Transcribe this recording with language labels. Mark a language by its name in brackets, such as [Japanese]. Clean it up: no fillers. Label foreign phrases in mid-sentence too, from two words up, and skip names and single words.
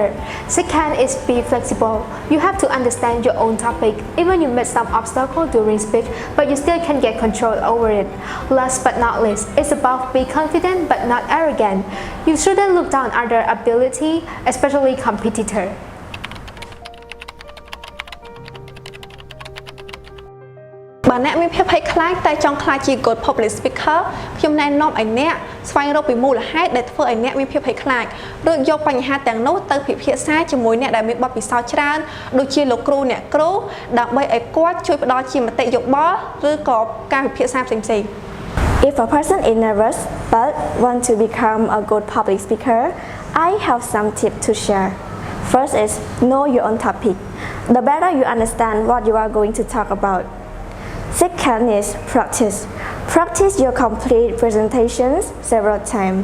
[English] Second is be flexible. You have to understand your own topic. Even you meet some obstacle during speech, but you still can get control over it. Last but not least, it's about be confident but not arrogant. You shouldn't look down on their ability, especially competitor. [Khmer] បើអ្នកមានភាពភ័យខ្លាចតែចង់ខ្លាចជា [English] good public speaker [Khmer] ខ្ញុំណែនាំឲ្យអ្នកស្វែងរកពីមូលហេតុដែលធ្វើឲ្យអ្នកមានភាពភ័យខ្លាចឬយកបញ្ហាទាំងនោះទៅពិភាក្សាជាមួយអ្នកដែលមានបទពិសោធន៍ច្រើនដូចជាលោកគ្រូអ្នកគ្រូដើម្បីឲ្យគាត់ជួយផ្ដល់ជាមតិយោបល់ឬក៏ការពិភាក្សាផ្សេងៗ [English] If a person is nervous but want to become a good public speaker, I have some tips to share. First is know your own topic. The better you understand what you are going to talk about. Second is practice. Practice your complete presentations several times.